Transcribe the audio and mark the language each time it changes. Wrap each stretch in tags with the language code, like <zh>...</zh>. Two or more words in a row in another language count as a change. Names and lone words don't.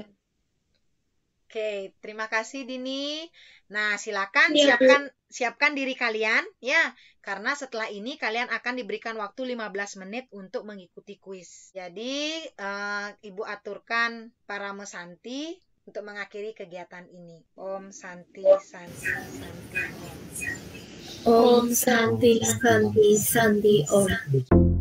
<id>Oke, terima kasih Dini. Nah, silakan Ya, siapkan diri kalian ya, karena setelah ini kalian akan diberikan waktu 15 menit untuk mengikuti kuis. Jadi, Ibu aturkan para mesanti untuk mengakhiri kegiatan ini.</id> <sa>Om Santi Santi Santi Om. Om Santi Santi Santi Om.</sa>